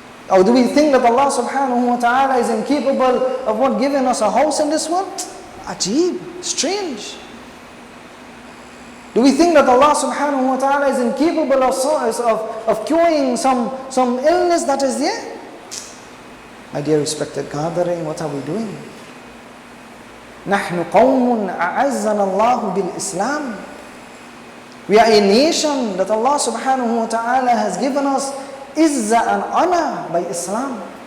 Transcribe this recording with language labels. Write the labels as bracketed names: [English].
[English] Or do we think that Allah subhanahu wa ta'ala is incapable of giving us a house in this world? Ajib, strange. Do we think that Allah subhanahu wa ta'ala is incapable of curing some illness that is there? My dear respected gathering, what are we doing? [Arabic] نحن قوم أعزنا الله بالإسلام. [English] We are a nation that Allah subhanahu wa ta'ala has given us izzah and honor by Islam.